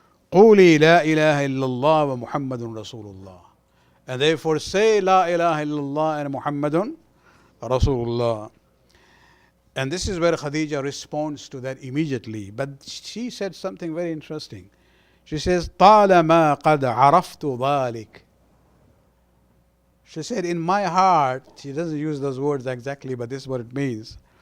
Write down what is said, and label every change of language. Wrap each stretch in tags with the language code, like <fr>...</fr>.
<ar>قُولِي لَا إِلَهَ إِلَّا اللَّهُ وَمُحَمَّدٌ رَسُولُ اللَّهِ.</ar> <en>And therefore say La ilaha illallah and Muhammadun Rasulullah. And this is where Khadija responds to that immediately. But she said something very interesting. She says,</en> <ar>طالما قد عرفت ذلك.</ar> <en>She said, in my heart, she doesn't use those words exactly, but this is what it means.</en>